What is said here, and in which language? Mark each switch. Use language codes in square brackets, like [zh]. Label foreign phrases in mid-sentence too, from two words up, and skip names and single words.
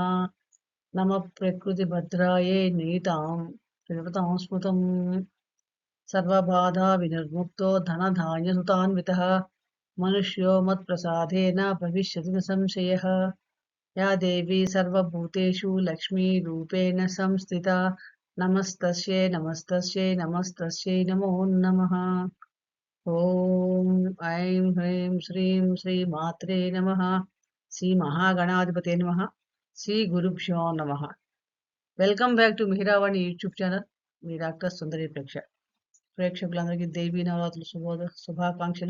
[sa] नमः प्रकृतिभद्रायै नीतां प्रणतां स्मृतं सर्वबाधा विनिर्मुक्तो धनधान्यसुतान्वितः मनुष्यो मत्प्रसादेन भविष्यति न संशयः। या देवी सर्वभूतेषु लक्ष्मीरूपेण संस्थिता नमस्तस्यै नमस्तस्यै नमस्तस्यै नमो नमः। ఓం ఐం హ్రీం శ్రీం శ్రీ మాత్రే నమః. శ్రీ మహాగణాధిపతే నమః. శ్రీ గురుభ్యో నమః. [en] welcome back to [te] మిహిరావాణి యూట్యూబ్ ఛానల్. మీ డాక్టర్ సుందరి ప్రేక్షకులందరికీ దేవీ నవరాత్రుల శుభాకాంక్షలు.